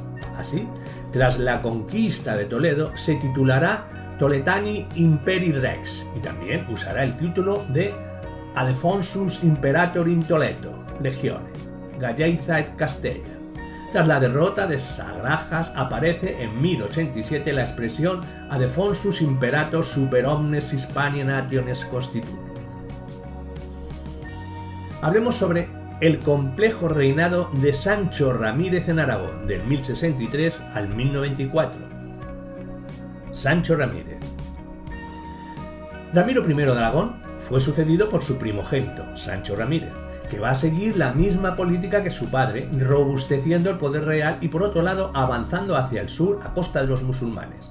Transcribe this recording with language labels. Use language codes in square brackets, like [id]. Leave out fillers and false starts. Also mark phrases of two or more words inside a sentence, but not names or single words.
[es] Así, tras la conquista de Toledo, se titulará [la] Toletani Imperi Rex [es] y también usará el título de [la] Adefonsus Imperator in Toledo, Legione, Galleza et Castella. [es] Tras la derrota de Sagrajas aparece en 1087 la expresión [la] Adefonsus Imperator super omnes Hispania nationes constitutus. [es] Hablemos sobre el complejo reinado de Sancho Ramírez en Aragón, del 1063 al 1094. Sancho Ramírez. Ramiro I de Aragón fue sucedido por su primogénito, Sancho Ramírez, que va a seguir la misma política que su padre, robusteciendo el poder real y por otro lado avanzando hacia el sur a costa de los musulmanes.